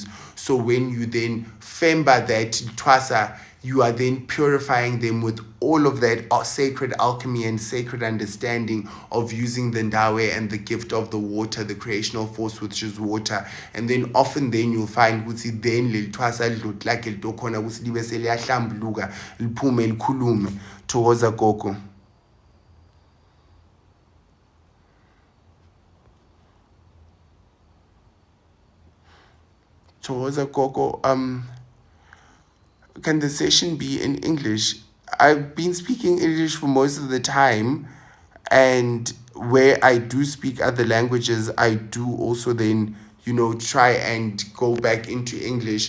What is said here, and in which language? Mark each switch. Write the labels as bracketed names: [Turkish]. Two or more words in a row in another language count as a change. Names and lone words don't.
[English] So when you then femba that twasa, you are then purifying them with all of that sacred alchemy and sacred understanding of using the ndawe and the gift of the water, the creational force, which is water. And then often then you'll find [North Ndebele] ukuthi then leli twasa lidlula likhona ukuthi libe seliyahlambuluka liphume likhulume towards Gogo. [English] Towards Gogo, can the session be in English? I've been speaking English for most of the time, and where I do speak other languages, I do also then, try and go back into English.